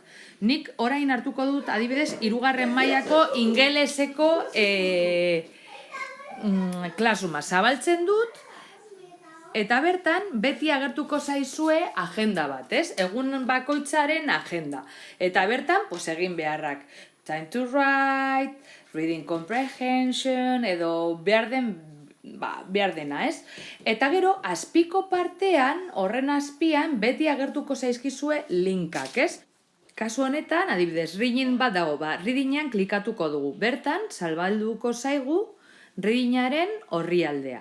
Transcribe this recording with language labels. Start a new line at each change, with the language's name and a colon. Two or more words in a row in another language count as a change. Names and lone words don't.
Basque: Nik orain hartuko dut, adibidez, 3. mailako ingeleseko Classrooma zabaltzen dut, eta bertan beti agertuko zaizue agenda bat, ez? Egun bakoitzaren agenda. Eta bertan, egin beharrak.
English: Time to write, reading comprehension,
Basque: edo behar dena, ez? Eta gero, azpiko partean, horren azpian, beti agertuko zaizkizue linkak, ez? Kasu honetan, adibidez, reading bat dago, readingan klikatuko dugu. Bertan, zabalduko zaigu readingaren orrialdea.